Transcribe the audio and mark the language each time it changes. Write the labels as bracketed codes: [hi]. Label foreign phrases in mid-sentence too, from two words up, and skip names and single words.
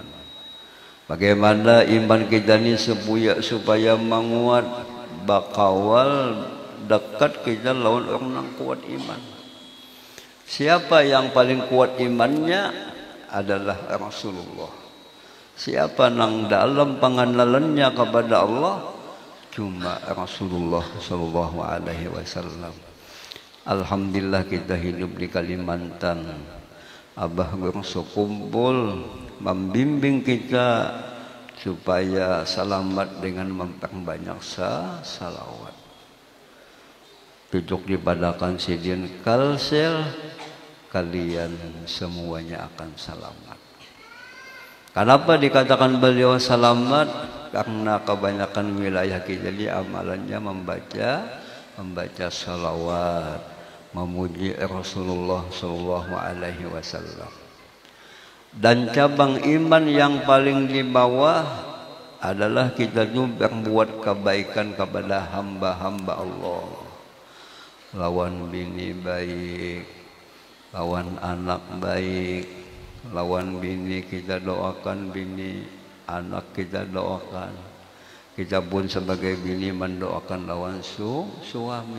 [id] Bagaimana iman kita ini supaya menguat, [bjn] bakawal dekat kita lawan orang yang kuat iman. [id] Siapa yang paling kuat imannya adalah Rasulullah. Siapa yang dalam pengenalannya kepada Allah cuma Rasulullah [ar] صلى الله عليه وسلم. [id] Alhamdulillah kita hidup di Kalimantan. Abah Guru sekumpul membimbing kita supaya selamat dengan memperbanyak salawat. [bjn] Duduk di padakan sidin kalsel, [id] kalian semuanya akan selamat. Kenapa dikatakan beliau selamat? Karena kebanyakan wilayah kita jadi amalannya membaca salawat, memuji Rasulullah [ar] صلى الله عليه وسلم. [id] Dan cabang iman yang paling di bawah adalah kita juga berbuat kebaikan kepada hamba-hamba Allah. [bjn] Lawan bini baik, lawan anak baik, lawan bini kita doakan bini, anak kita doakan. [id] Kita pun sebagai bini mendoakan lawan suami.